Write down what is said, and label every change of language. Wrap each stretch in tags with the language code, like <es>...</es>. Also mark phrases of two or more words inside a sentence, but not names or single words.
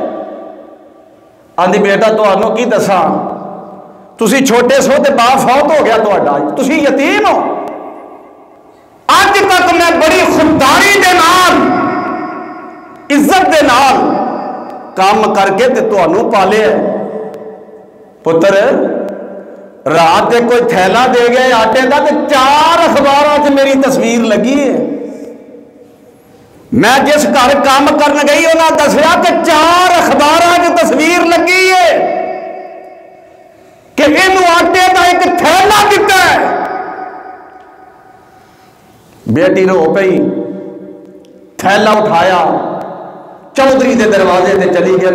<pa>آندی بیٹا تہانوں کی دساں، تسی چھوٹے سو تے باپ فوت ہو گیا تہاڈا، تسی یتیم ہو، اج تک میں بڑی خودداری دے نال عزت دے نال کام کر کے تے تہانوں پالے ہے، پتر رات تے کوئی تھیلا دے گئے آٹے دا تے 4 اخبارات میری تصویر لگی ہے. میں جس گھر کام کرن گئی انہاں دسیا کہ 4 اخبارات تصویر لگی ہے کہ اینو آٹے دا ایک تھیلا دتا ہے. بیٹی رو پئی، تھیلا اٹھایا، چودھری دے دروازے تے چلی گئی.</pa>